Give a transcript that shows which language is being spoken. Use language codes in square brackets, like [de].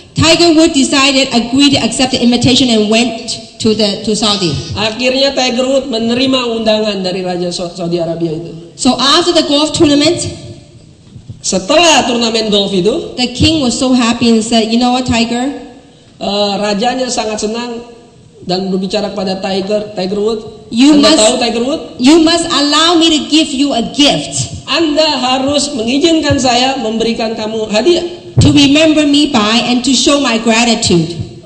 [en] Tiger Woods agreed to accept the invitation and went to Saudi. [id] Akhirnya Tiger Woods menerima undangan dari Raja Saudi Arabia itu. [en] So after the golf tournament, [id] setelah turnamen golf itu, [en] the king was so happy and said, you know what, Tiger? [id] Rajanya sangat senang dan berbicara kepada Tiger Woods. [en] You [id] Anda [en] must- [id] tahu Tiger Woods? [en] You must allow me to give you a gift [id] Anda harus mengizinkan saya memberikan kamu hadiah [en] to remember me by and to show my gratitude.